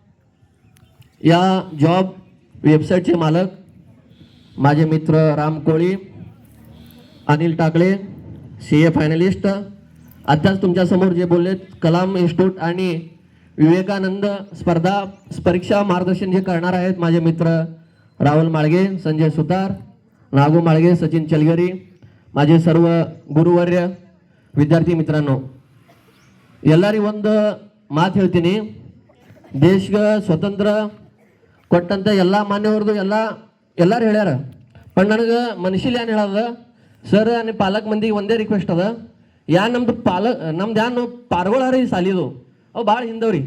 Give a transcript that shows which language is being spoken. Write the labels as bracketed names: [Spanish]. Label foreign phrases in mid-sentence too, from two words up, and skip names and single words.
[Marathi] या जॉब वेबसाईटचे मालक माझे मित्र राम कोळी, अनिल टाकळे CA फायनलिस्ट, आताच तुमच्यासमोर जे बोललेत कलाम इन्स्टिट्यूट आणि विवेकानंद स्पर्धा परीक्षा मार्गदर्शन जे करणार आहेत माझे मित्र राहुल माळगे, संजय सुतार, नागू माळगे, सचिन चलगरी, माझे सर्व [Kannada] ಗುರುವರ್ಯ ವಿದ್ಯಾರ್ಥಿ ಮಿತ್ರನೋ, ಎಲ್ಲರಿಗೂ ಒಂದು ಮಾತು ಹೇಳ್ತೀನಿ. ದೇಶಕ್ಕೆ ಸ್ವತಂತ್ರ ಕೊಟ್ಟಂತ ಎಲ್ಲ ಮಾನ್ಯವ್ರದ್ದು ಎಲ್ಲರೂ ಹೇಳ್ಯಾರ. पण ನನಗೆ ಮನುಷ್ಯಲಿ ಏನು ಹೇಳೋದ ಸರ್, ನಿಮ್ಮ ಪಾಲಕ್ ಮಂದಿಗೆ ಒಂದೇ ರಿಕ್ವೆಸ್ಟ್ ಅದ, ನಮ್ದು ಯಾನು ಪಾರ್ಗೊಳಾರ ಈ ಸಾಲಿದು ಅವು ಭಾಳ ಹಿಂದವ್ರಿ.